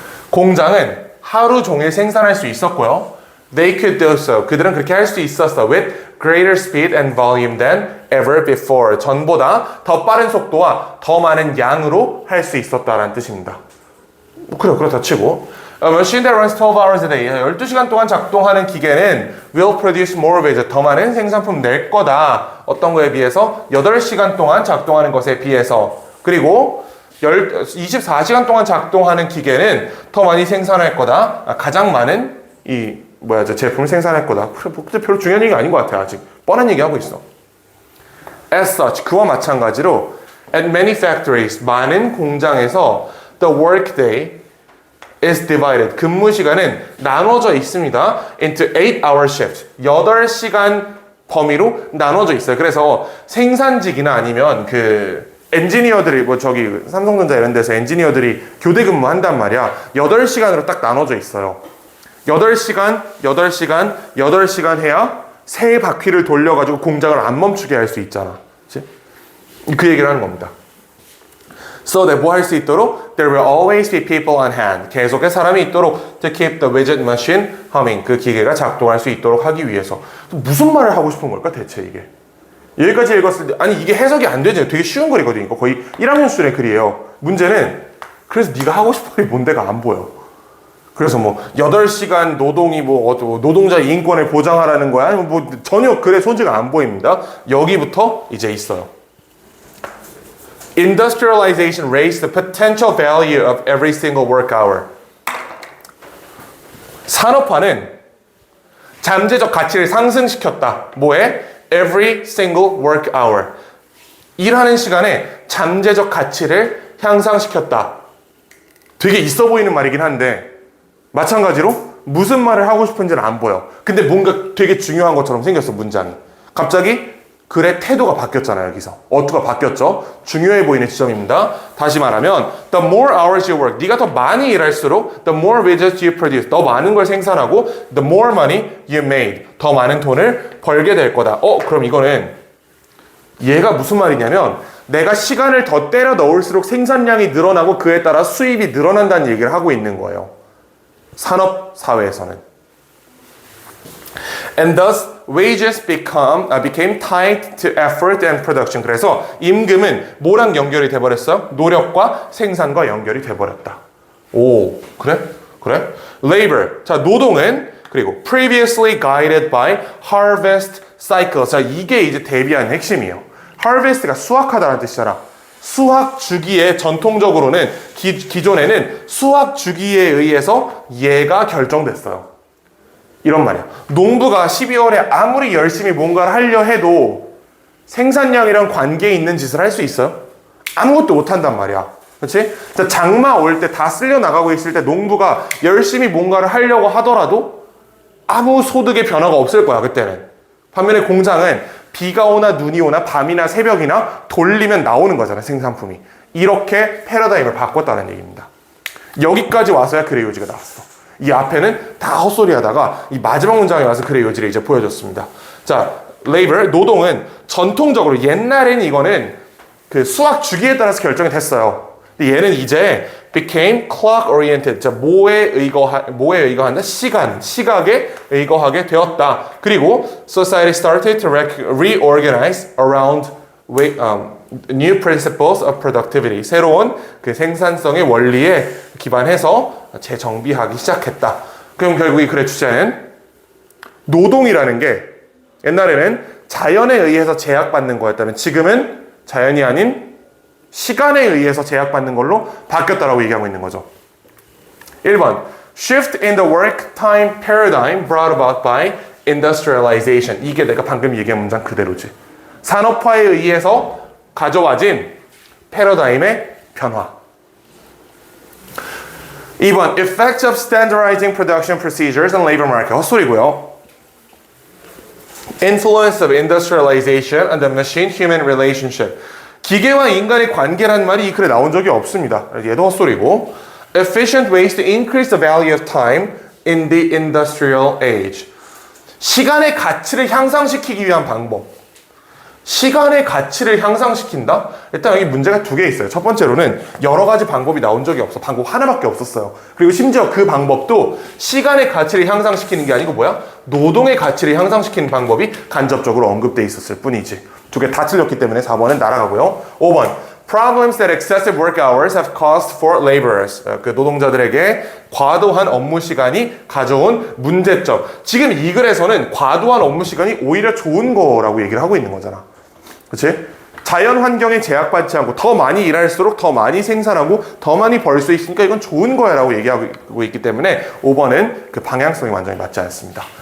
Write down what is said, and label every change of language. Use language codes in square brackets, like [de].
[ko] 공장은 하루 종일 생산할 수 있었고요. [en] They could do so. [ko] 그들은 그렇게 할 수 있었어. [en] With greater speed and volume than ever before. [ko] 전보다 더 빠른 속도와 더 많은 양으로 할 수 있었다라는 뜻입니다. 그래, 그렇다 치고. [en] A machine that runs 12 hours a day. [ko] 12시간 동안 작동하는 기계는 [en] will produce more wages. [ko] 더 많은 생산품 낼 거다. 어떤 거에 비해서? 8시간 동안 작동하는 것에 비해서. 그리고 24시간 동안 작동하는 기계는 더 많이 생산할 거다. 가장 많은 제품을 생산할 거다. 별로 중요한 얘기가 아닌 것 같아요. 아직 뻔한 얘기하고 있어. [en] As such, [ko] 그와 마찬가지로 [en] at many factories, [ko] 많은 공장에서 [en] the workday is divided. [ko] 근무 시간은 나눠져 있습니다. [en] into 8-hour shift. [ko] 8시간 범위로 나눠져 있어요. 그래서 생산직이나 아니면 엔지니어들이 삼성전자 이런 데서 엔지니어들이 교대 근무한단 말이야. 8시간으로 딱 나눠져 있어요. 8시간, 8시간, 8시간 해야 세 바퀴를 돌려가지고 공장을 안 멈추게 할 수 있잖아. 그치? 그 얘기를 하는 겁니다. [en] So that [ko] 뭐 할 수 있도록 [en] there will always be people on hand. [ko] 계속해 사람이 있도록 [en] to keep the widget machine humming. [ko] 그 기계가 작동할 수 있도록 하기 위해서. 무슨 말을 하고 싶은 걸까 대체 이게? 여기까지 읽었을 때 아니 이게 해석이 안 되죠. 되게 쉬운 글이거든요. 거의 1학년 수준의 글이에요. 문제는 그래서 네가 하고 싶은 말이 뭔데가 안 보여. 그래서 8시간 노동이 노동자 인권을 보장하라는 거야? 전혀 글의 소지가 안 보입니다. 여기부터 이제 있어요. [en] Industrialization raised the potential value of every single work hour. [ko] 산업화는 잠재적 가치를 상승시켰다. 뭐에? [en] Every single work hour. [ko] 일하는 시간에 잠재적 가치를 향상시켰다. 되게 있어 보이는 말이긴 한데 마찬가지로 무슨 말을 하고 싶은지는 안 보여. 근데 뭔가 되게 중요한 것처럼 생겼어, 문장이. 갑자기 글의 태도가 바뀌었잖아요, 여기서. 어투가 바뀌었죠? 중요해 보이는 지점입니다. 다시 말하면 [en] the more hours you work, [ko] 네가 더 많이 일할수록 [en] the more widgets you produce, [ko] 더 많은 걸 생산하고 [en] the more money you made, [ko] 더 많은 돈을 벌게 될 거다. 그럼 이거는 얘가 무슨 말이냐면 내가 시간을 더 때려 넣을수록 생산량이 늘어나고 그에 따라 수입이 늘어난다는 얘기를 하고 있는 거예요. 산업 사회에서는. [en] And thus wages became tied to effort and production. [ko] 그래서 임금은 뭐랑 연결이 돼버렸어요? 노력과 생산과 연결이 돼버렸다. 오, 그래? 그래? Labor. 자, 노동은 그리고 [en] previously guided by harvest cycle. [ko] 자, 이게 이제 대비하는 핵심이에요. harvest가 수확하다는 뜻이잖아. 수확 주기에 전통적으로는 기존에는 수확 주기에 의해서 얘가 결정됐어요. 이런 말이야. 농부가 12월에 아무리 열심히 뭔가를 하려 해도 생산량이랑 관계 있는 짓을 할 수 있어요? 아무것도 못 한단 말이야. 그렇지? 장마 올 때 다 쓸려 나가고 있을 때 농부가 열심히 뭔가를 하려고 하더라도 아무 소득의 변화가 없을 거야, 그때는. 반면에 공장은 비가 오나 눈이 오나 밤이나 새벽이나 돌리면 나오는 거잖아, 생산품이. 이렇게 패러다임을 바꿨다는 얘기입니다. 여기까지 와서야 글의 요지가 나왔어. 이 앞에는 다 헛소리 하다가 이 마지막 문장에 와서 글의 요지를 이제 보여줬습니다. 자, labor, 노동은 전통적으로 옛날에는 이거는 그 수확 주기에 따라서 결정이 됐어요. 근데 얘는 이제 [en] became clock oriented. [ko] 자, 뭐에 의거한다? 시각에 의거하게 되었다. 그리고 [en] society started to reorganize around new principles of productivity. [ko] 새로운 그 생산성의 원리에 기반해서 재정비하기 시작했다. 그럼 결국 이 글의 주제는 노동이라는 게 옛날에는 자연에 의해서 제약받는 거였다면 지금은 자연이 아닌 시간에 의해서 제약받는 걸로 바뀌었다라고 얘기하고 있는 거죠. [en] 1번 Shift in the work time paradigm brought about by industrialization. [ko] 이게 내가 방금 얘기한 문장 그대로지. 산업화에 의해서 가져와진 패러다임의 변화. [en] 2번 Effects of standardizing production procedures and labor market. [ko] 헛소리고요. [en] Influence of industrialization on the machine-human relationship. [ko] 기계와 인간의 관계라는 말이 이 글에 나온 적이 없습니다. 얘도 헛소리고. [en] Efficient ways to increase the value of time in the industrial age. [ko] 시간의 가치를 향상시키기 위한 방법. 시간의 가치를 향상시킨다? 일단 여기 문제가 두 개 있어요. 첫 번째로는 여러 가지 방법이 나온 적이 없어. 방법 하나밖에 없었어요. 그리고 심지어 그 방법도 시간의 가치를 향상시키는 게 아니고 뭐야? 노동의 가치를 향상시키는 방법이 간접적으로 언급돼 있었을 뿐이지. 두 개 다 틀렸기 때문에 4번은 날아가고요. [en] 5번 Problems that excessive work hours have caused for laborers. [ko] 그 노동자들에게 과도한 업무 시간이 가져온 문제점. 지금 이 글에서는 과도한 업무 시간이 오히려 좋은 거라고 얘기를 하고 있는 거잖아. 그렇지? 자연 환경에 제약받지 않고 더 많이 일할수록 더 많이 생산하고 더 많이 벌 수 있으니까 이건 좋은 거야 라고 얘기하고 있기 때문에 5번은 그 방향성이 완전히 맞지 않습니다.